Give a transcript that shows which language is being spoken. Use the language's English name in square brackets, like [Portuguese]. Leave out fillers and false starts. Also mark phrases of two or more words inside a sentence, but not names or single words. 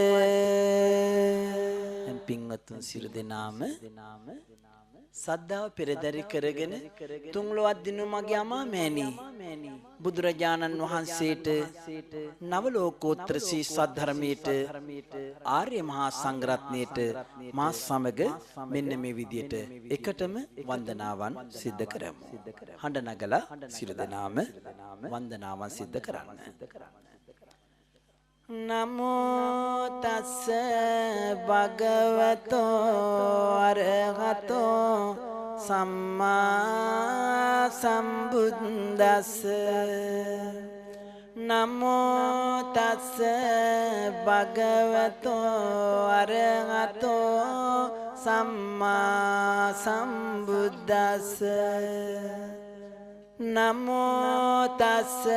[Sinhala] පින්වත්තුන් සියලු දෙනාම සද්ධාව පෙරදරි කරගෙන තුන්ලොවත් දිනු මගේ අමා මෑණී බුදුරජාණන් වහන්සේට නවලෝකෝත්තර සී සද්ධර්මයට ආර්ය මහා සංඝරත්නයට මා සමග මෙන්න මේ විදියට එකටම වන්දනාවන් සිද්ධ කරමු. හඬ නගලා සියලු දෙනාම වන්දනාවන් සිද්ධ කරන්න. [Pali] නමෝ තස්ස භගවතෝ අරහතෝ සම්මා සම්බුද්දස්ස නමෝ තස්ස භගවතෝ අරහතෝ සම්මා සම්බුද්දස්ස නමෝ තස්